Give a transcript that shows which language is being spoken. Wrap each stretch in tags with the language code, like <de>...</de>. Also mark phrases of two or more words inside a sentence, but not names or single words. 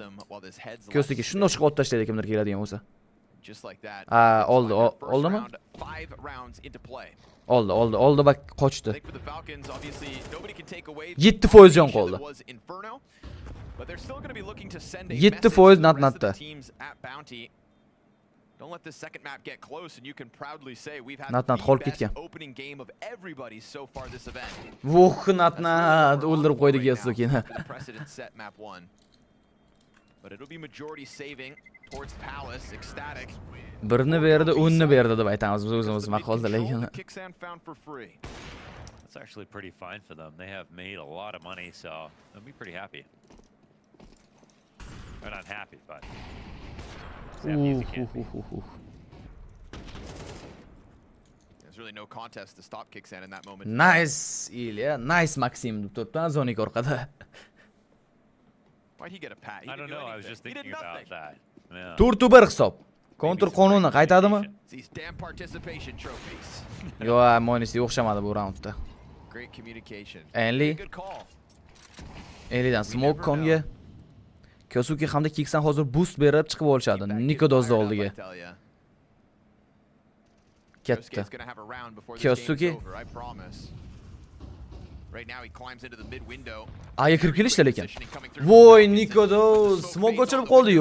<uz>Ko'stiga shundoq chiqib o'tib tashlaydi kimdir keladigan bo'lsa. Oldimi? Oldi bak qochdi. 7% jon qoldi. 7% natda.</uz> <en>Don't let this second map get close, and you can proudly say we've had the best opening game of everybody so far this event.</en> <uz>Nat o'ldirib qo'ydi Kyosuke'ni.</uz> <en>Precedent set map 1. But it'll be majority saving towards Palace, Ecstatic.</en> <uz>Birni berdi, o'nni berdi deb aytamiz biz o'zimiz maqolda lekin.</uz> <en>That's actually pretty fine for them. They have made a lot of money, so they'll be pretty happy. They're not happy, but There's really no contest to stop Kixan in that moment.</en> <uz>Nice, Ilya. Nice Maxim deb turibdi Zonik orqada.</uz> <en>Why'd he get a pat? I don't know. I was just thinking about that. Yeah.</en> <uz>4-1 hisob. Kontr qonuni qaytadimi?</uz> <en>These damn participation trophies.</en> <uz>Yo, Monisi o'xshamadi bu raundda.</uz> <en>Great communication.</en> <uz>Enlidan smoke konga. Kyosuke hamda Kiksan hozir boost berib chiqib olishadi. Nikodozni oldiga. Ketdi. Kyosuke A'ga kirib kelishdi lekin. Voy, Nikodoz smoke o'chirib qoldi-yu.</uz>